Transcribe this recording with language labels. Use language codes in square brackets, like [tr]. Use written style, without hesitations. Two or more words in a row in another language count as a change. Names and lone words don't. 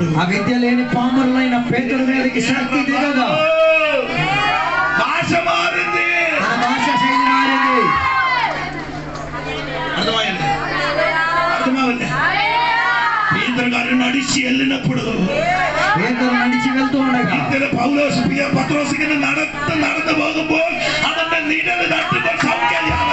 [te] ఆ విద్య లేని పామరులైన పేతురు మీదకి శక్తి దిగదా. భాష మారింది, ఆ భాష శైలి మారింది. అర్థమైంది? అర్థమవుతుంది. పేతురు గారు నడిచి వెళ్ళినప్పుడు, పేతురు నడిచి వెళ్తూ ఉండగా [ml] പൗലോസ് പത്രോസ് നടന്നു പോകുമ്പോൾ അവന്റെ നിഴൽ നട്ടുമ്പോൾ സൗഖ്യമാണ്.